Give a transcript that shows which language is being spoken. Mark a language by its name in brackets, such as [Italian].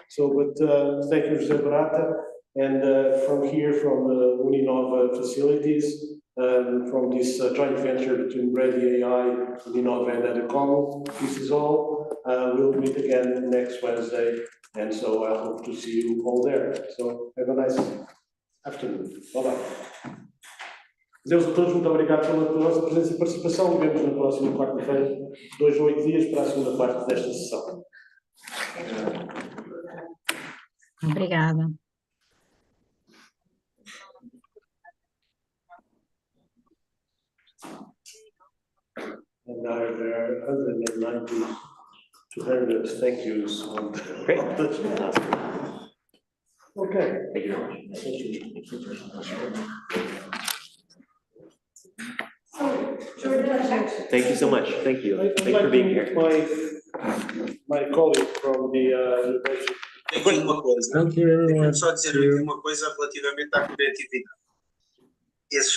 [English] So, but thank you, José Barata, and from here, from Uninova facilities. From this joint venture between Ready AI, Uninova and Educação. This is all. We'll meet again next Wednesday, and so I hope to see you all there. So have a nice afternoon. Bye-bye. [Portuguese] Deus a todos, muito obrigado pela vossa presença e participação. Vemos na próxima quarta-feira, 2 a 8 dias, para a segunda parte desta sessão. Obrigada. [English] And there are 190 200 thank yous. Great. Okay. Thank you very much. Thank you so much. Thank you. Thank you for being here. My colleague from the university. [Portuguese] Aqui uma coisa. [English] Thank you, everyone. [Portuguese] Só dizer aqui uma coisa relativamente à criatividade. Esses